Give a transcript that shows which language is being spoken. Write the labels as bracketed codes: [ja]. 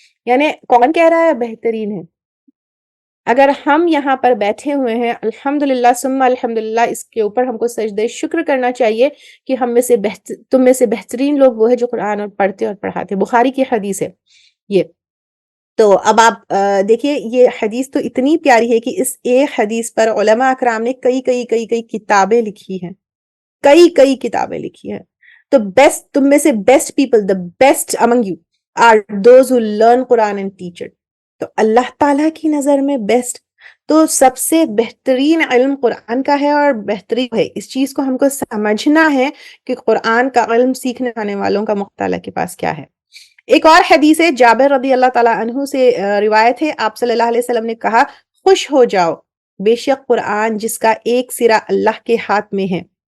[ur] یعنی کون کہہ رہا ہے بہترین ہے؟ اگر ہم یہاں پر بیٹھے ہوئے ہیں, الحمدللہ ثم الحمدللہ, اس کے اوپر ہم کو سجدہ شکر کرنا چاہیے کہ ہم میں سے تم میں سے بہترین لوگ وہ ہے جو قرآن اور پڑھتے اور پڑھاتے. بخاری کی حدیث ہے یہ. تو اب آپ دیکھیے یہ حدیث تو اتنی پیاری ہے کہ اس ایک حدیث پر علماء اکرام نے کئی کتابیں لکھی ہیں, کئی کتابیں لکھی ہیں. تو بیسٹ, تم میں سے best people, [en] the best among you are those who learn Quran and teach it. [ur] تو اللہ تعالیٰ کی نظر میں بیسٹ تو سب سے بہترین علم قرآن کا ہے اور بہترین ہے. اس چیز کو ہم کو سمجھنا ہے کہ قرآن کا علم سیکھنے آنے والوں کا مطالعہ کے پاس کیا ہے. ایک اور حدیث ہے, جابر رضی اللہ تعالیٰ عنہ سے روایت ہے, آپ صلی اللہ علیہ وسلم نے کہا, خوش ہو جاؤ بے شک قرآن جس کا ایک سرا اللہ کے ہاتھ میں ہے.